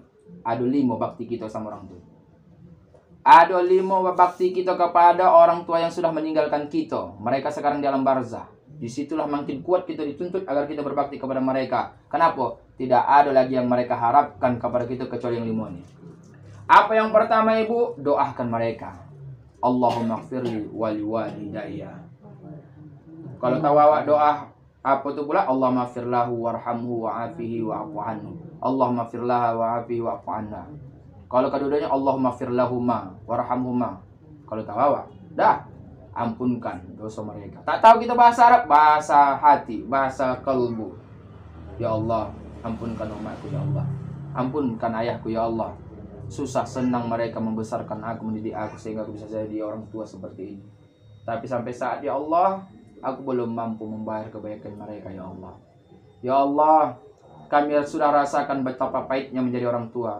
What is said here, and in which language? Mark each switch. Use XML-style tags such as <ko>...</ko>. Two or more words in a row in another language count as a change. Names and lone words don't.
<ms>Aduh 5 bakti kita sama orang tua. Ada 5 bakti kita kepada orang tua yang sudah meninggalkan kita. Mereka sekarang di alam barzah. Disitulah makin kuat kita dituntut agar kita berbakti kepada mereka. Kenapa? Tidak ada lagi yang mereka harapkan kepada kita kecuali yang 5 ini. Apa yang pertama ibu? Doakan mereka.</ms> <ar>اللهم اغفر لي ولوالدي.</ar> <ms>Kalau tahu awak doa apa tu pula?</ms> <ar>اللهم اغفر له وارحمه وعافه واعف عنه اللهم اغفر لها وعافها واعف عنها.</ar> <ms>Kalau kedua-duanya</ms> <ar>اللهم اغفر لهما وارحمهما.</ar> <ms>Kalau tahu awak, dah ampunkan dosa mereka. Tak tahu kita bahasa Arab, bahasa hati, bahasa kalbu. Ya Allah, ampunkan umatku ya Allah. Ampunkan ayahku ya Allah. Susah senang mereka membesarkan aku, mendidik aku sehingga aku bisa jadi orang tua seperti ini. Tapi sampai saat ya Allah, aku belum mampu membayar kebaikan mereka ya Allah. Ya Allah, kami sudah rasakan betapa pahitnya menjadi orang tua.</ms>